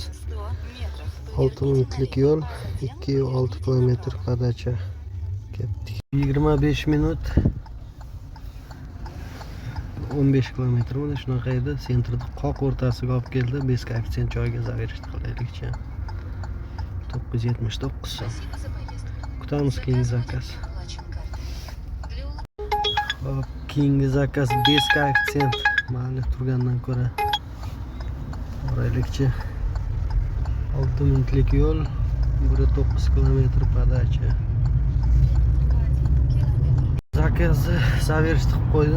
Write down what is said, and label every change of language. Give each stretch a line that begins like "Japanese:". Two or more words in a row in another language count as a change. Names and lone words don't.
Uzbek: 6 minutlik yo'l, 2,6 kilometr podacha. Ketdik. 25 minut 15 kilometr mana shunaqa edi. Sentrda qoq o'rtasiga olib keldi.
Russian: Без коэффициент
Uzbek: joyiga zaverishni qilaylikchi. 979 so'm.
Russian: Спасибо за поездку.
Uzbek: Kutamiz keyingi zakaz.
Russian: Оплачен картой. Для
Uzbek: Hop, keyingi zakaz
Russian: без коэффициент.
Uzbek: Mayli, turgandan ko'ra boraylikchi. 6 minutlik yo'l, 1,9 kilometr podacha. Zakazni zaverishni qilib qo'ydim.